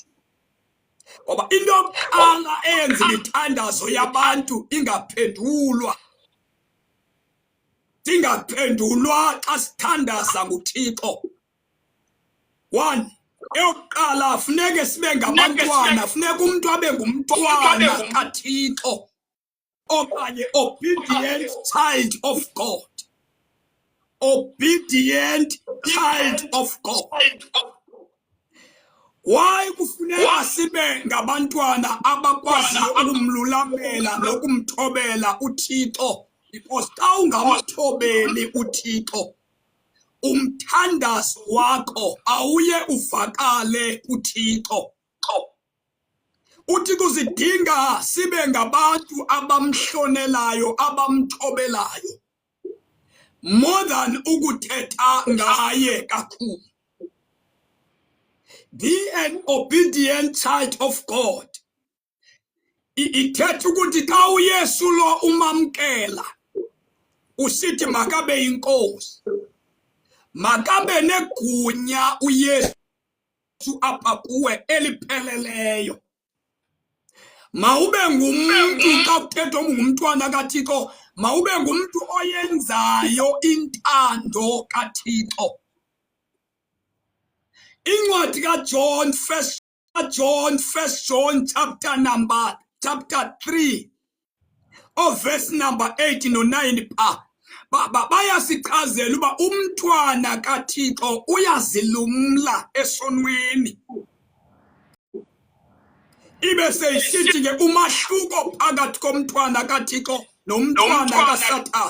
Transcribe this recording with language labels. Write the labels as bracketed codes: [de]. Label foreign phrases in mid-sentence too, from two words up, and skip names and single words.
[xh] Ngoba into yokuqala eyenza imithandazo yabantu ingaphendulwa xa sithandaza nguThixo. 1, eyokuqala funeke sibe ngabantwana, funeka umuntu abe ngumntwana kaThixo okanye [en] obedient child of God. Obedient child of God. [xh] Why kufuneka sibe ngabantwana abakwaziyo ukumlulamela nokumthobela uThixo? Because xa ungamthobeli uThixo, umthandazo wakho awuye uvakale uThixo. Uthi kuzidinga sibe ngabantu abamhlonelayo, abamthobelayo, [en] more than [xh] ukuthetha ngaye kakhulu. [en] Be an obedient child of God. [xh] Ithetha ukuthi xa uYesu lo umamkela, usithi makabe inkosi, makabe negunya uYesu apha kuwe elipheleleyo. Mawube ngumuntu xa kuthethwa ngumntwana kaThixo, mawube ngumuntu oyenzayo intando kaThixo. Incwadi kaJohn, [en] 1 John chapter 3 verse number 8 [xh] no 9 bayasichazela uba umntwana kaThixo uyazilumla esonweni. Ibe seyisithi ke umahluko phakathi komntwana kaThixo nomntwana kaSathane.